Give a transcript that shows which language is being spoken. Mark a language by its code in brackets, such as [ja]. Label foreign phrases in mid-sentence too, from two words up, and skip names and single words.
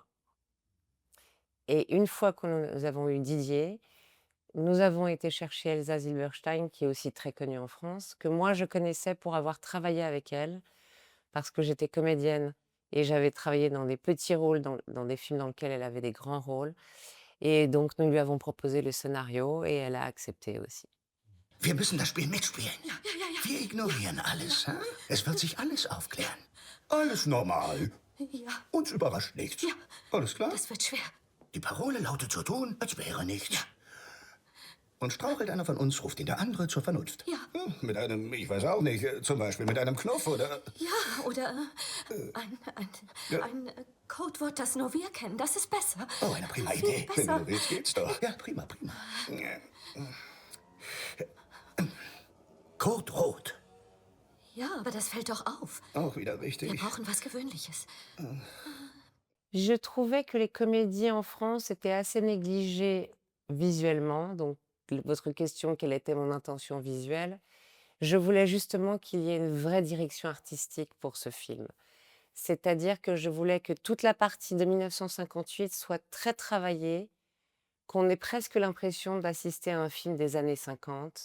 [fr] Et une fois que nous avons eu Didier, nous avons été chercher Elsa Zilberstein, qui est aussi très connue en France, que moi je connaissais pour avoir travaillé avec elle, parce que j'étais comédienne et j'avais travaillé dans des petits rôles, dans des films dans lesquels elle avait des grands rôles. Et donc nous lui avons proposé le scénario et elle a accepté aussi. [de] Wir müssen das Spiel mitspielen. Ja. Wir ignorieren alles. Hm? Es wird sich alles aufklären. Alles normal. Ja, Uns überrascht nichts. Ja. Alles klar? das wird schwer. Die Parole lautet so tun, als wäre nichts. Und strauchelt einer von uns, ruft ihn der andere zur Vernunft. Ja. Mit einem, ich weiß auch nicht, zum Beispiel mit einem Knopf oder... Ja, oder ein Codewort, das nur wir kennen. Das ist besser. Oh, eine prima Viel Idee. Wenn besser. du willst, geht's doch. Ja, prima. Code Rot. Ja, aber das fällt doch auf. Auch wieder Wir richtig. brauchen was Gewöhnliches. [fr] Je trouvais que les comédies en France étaient assez négligées visuellement. Donc, votre question, quelle était mon intention visuelle? Je voulais justement qu'il y ait une vraie direction artistique pour ce film. C'est-à-dire que je voulais que toute la partie de 1958 soit très travaillée, qu'on ait presque l'impression d'assister à un film des années 50.